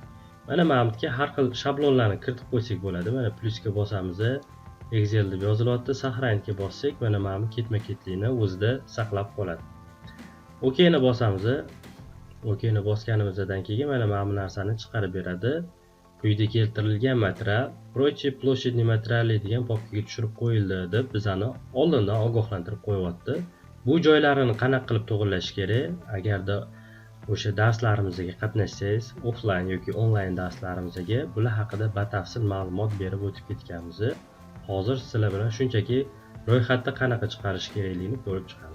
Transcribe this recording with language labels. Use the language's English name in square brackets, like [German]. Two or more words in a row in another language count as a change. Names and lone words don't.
[Uzbek] Mana bunga har xil shablonlarni kiritib qo'ysak bo'ladi. Mana plusga bosamiz. Excel deb yozilyapti. Сохранitga bossak, mana bu ketma-ketlikni o'zida saqlab qoladi. OKni bosamiz. OKni bosganimizdan keyin mana bu narsani chiqarib beradi. Quyida keltirilgan material [Russian] прочие площадные материалы [Uzbek] degan papkaga tushirib qo'yildi deb bizani oldindan ogohlantirib qo'yapti. Bu joylarini qanaqa qilib to'g'irlash kerak? Agarda o'sha darslarimizga qatnashsangiz, offline yoki onlayn darslarimizga bular haqida batafsil ma'lumot berib o'tib ketganmiz. Hozir sizlar bilan shunchaki ro'yxatda qanaqa chiqarish kerakligini ko'rib chiqamiz.